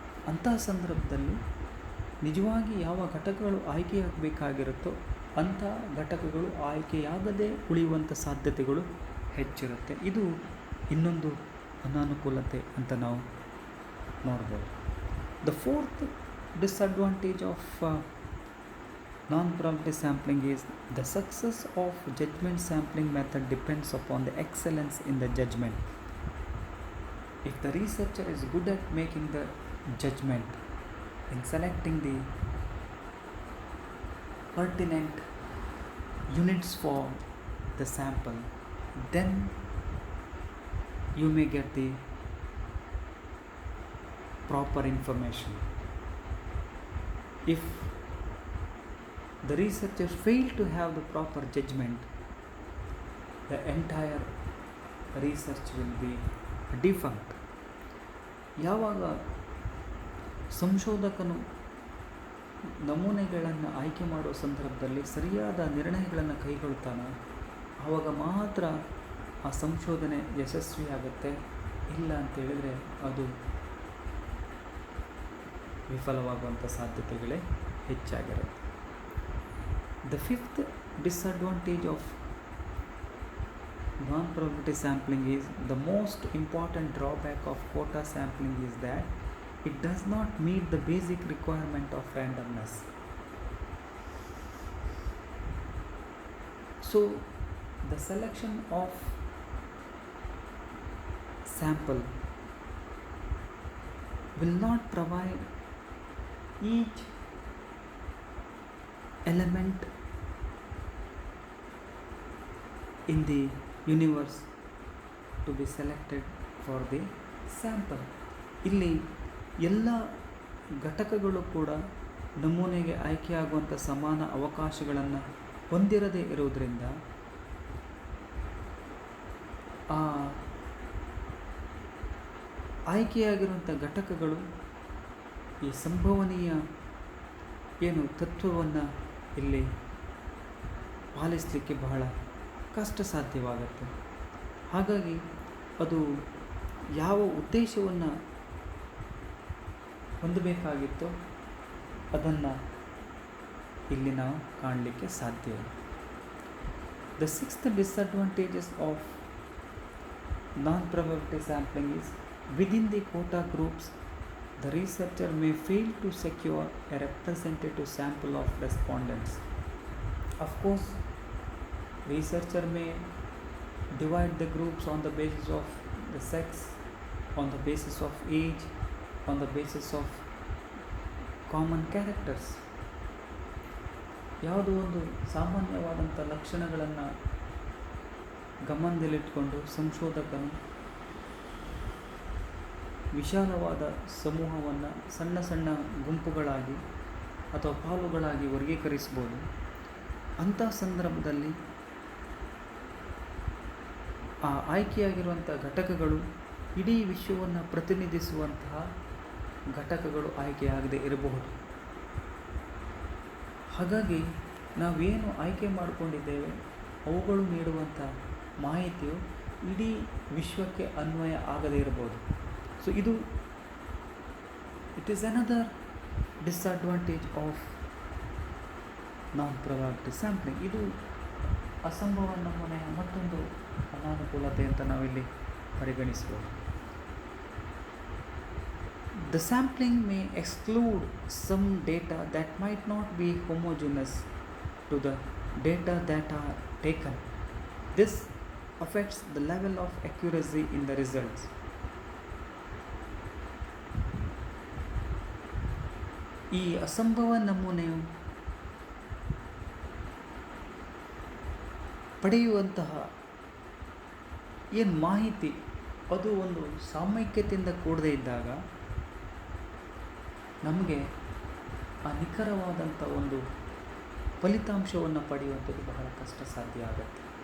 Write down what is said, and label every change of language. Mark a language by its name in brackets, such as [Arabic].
[Kannada] ಅಂತಹ ಸಂದರ್ಭದಲ್ಲಿ ನಿಜವಾಗಿ ಯಾವ ಘಟಕಗಳು ಆಯ್ಕೆಯಾಗಬೇಕಾಗಿರುತ್ತೋ ಅಂಥ ಘಟಕಗಳು ಆಯ್ಕೆಯಾಗದೇ ಉಳಿಯುವಂಥ ಸಾಧ್ಯತೆಗಳು ಹೆಚ್ಚಿರುತ್ತೆ. ಇದು ಇನ್ನೊಂದು ಅನಾನುಕೂಲತೆ ಅಂತ ನಾವು ನೋಡ್ಬೋದು. [English] The fourth disadvantage of non-probability sampling is, the success of judgment sampling method depends upon the excellence in the judgment. If the researcher is good at making the judgment in selecting the pertinent units for the sample, then you may get the proper information. If the researchers fail to have the proper judgment, the entire research will be defunct. [Kannada] ಯಾವಾಗ ಸಂಶೋಧಕನು ನಮೂನೆಗಳನ್ನು ಆಯ್ಕೆ ಮಾಡುವ ಸಂದರ್ಭದಲ್ಲಿ ಸರಿಯಾದ ನಿರ್ಣಯಗಳನ್ನು ಕೈಗೊಳ್ತಾನೋ ಆವಾಗ ಮಾತ್ರ ಆ ಸಂಶೋಧನೆ ಯಶಸ್ವಿಯಾಗುತ್ತೆ. ಇಲ್ಲ ಅಂತೇಳಿದರೆ ಅದು ವಿಫಲವಾಗುವಂಥ ಸಾಧ್ಯತೆಗಳೇ ಹೆಚ್ಚಾಗಿರುತ್ತೆ. [English] The fifth disadvantage of non-probability sampling is the most important drawback of quota sampling is that it does not meet the basic requirement of randomness. So the selection of sample will not provide each element in the universe to be selected for the sample. [Kannada] ಇಲ್ಲಿ ಎಲ್ಲ ಘಟಕಗಳು ಕೂಡ ನಮೂನೆಗೆ ಆಯ್ಕೆಯಾಗುವಂಥ ಸಮಾನ ಅವಕಾಶಗಳನ್ನು ಹೊಂದಿರದೇ ಇರುವುದರಿಂದ ಆ ಆಯ್ಕೆಯಾಗಿರುವಂಥ ಘಟಕಗಳು ಈ ಸಂಭವನೀಯ ಏನು ತತ್ವವನ್ನು ಇಲ್ಲಿ ಪಾಲಿಸಲಿಕ್ಕೆ ಬಹಳ ಕಷ್ಟ ಸಾಧ್ಯವಾಗುತ್ತೆ. ಹಾಗಾಗಿ ಅದು ಯಾವ ಉದ್ದೇಶವನ್ನು ಹೊಂದಬೇಕಾಗಿತ್ತೋ ಅದನ್ನು ಇಲ್ಲಿ ನಾವು ಕಾಣಲಿಕ್ಕೆ ಸಾಧ್ಯ ಇಲ್ಲ. [English] The sixth disadvantages of non-probability sampling is within the quota groups the researcher may fail to secure a representative sample of respondents. Of course, researcher may divide the groups on the basis of the sex, on the basis of age, on the basis of common characters. [Kannada] ಯಾವುದೋ ಒಂದು ಸಾಮಾನ್ಯವಾದಂಥ ಲಕ್ಷಣಗಳನ್ನು ಗಮನದಲ್ಲಿಟ್ಟುಕೊಂಡು ಸಂಶೋಧಕನು ವಿಶಾಲವಾದ ಸಮೂಹವನ್ನು ಸಣ್ಣ ಸಣ್ಣ ಗುಂಪುಗಳಾಗಿ ಅಥವಾ ಪಾಲುಗಳಾಗಿ ವರ್ಗೀಕರಿಸ್ಬೋದು. ಅಂಥ ಸಂದರ್ಭದಲ್ಲಿ ಆ ಆಯ್ಕೆಯಾಗಿರುವಂಥ ಘಟಕಗಳು ಇಡೀ ವಿಶ್ವವನ್ನು ಪ್ರತಿನಿಧಿಸುವಂತಹ ಘಟಕಗಳು ಆಯ್ಕೆಯಾಗದೇ ಇರಬಹುದು. ಹಾಗಾಗಿ ನಾವೇನು ಆಯ್ಕೆ ಮಾಡಿಕೊಂಡಿದ್ದೇವೆ ಅವುಗಳು ನೀಡುವಂಥ ಮಾಹಿತಿಯು ಇಡೀ ವಿಶ್ವಕ್ಕೆ ಅನ್ವಯ ಆಗದೇ ಇರಬಹುದು. [English] so [Kannada] ಇದು [English] It is another disadvantage of non-probability sampling. [Kannada] ಇದು ಅಸಂಭವ ನಮೂನೆಯ ಮತ್ತೊಂದು ಅನಾನುಕೂಲತೆ ಅಂತ ನಾವಿಲ್ಲಿ ಪರಿಗಣಿಸಬಹುದು. [English] The sampling may exclude some data that might not be homogeneous to the data that are taken. This affects the level of accuracy in the results. [Kannada] ಈ ಅಸಂಭವ ನಮೂನೆಯು ಪಡೆಯುವಂತಹ ಏನು ಮಾಹಿತಿ ಅದು ಒಂದು ಸಾಮೈಕ್ಯತೆಯಿಂದ ಕೂಡದೇ ಇದ್ದಾಗ ನಮಗೆ ಆ ನಿಖರವಾದಂಥ ಒಂದು ಫಲಿತಾಂಶವನ್ನು ಪಡೆಯುವಂಥದ್ದು ಬಹಳ ಕಷ್ಟ ಸಾಧ್ಯ ಆಗುತ್ತೆ.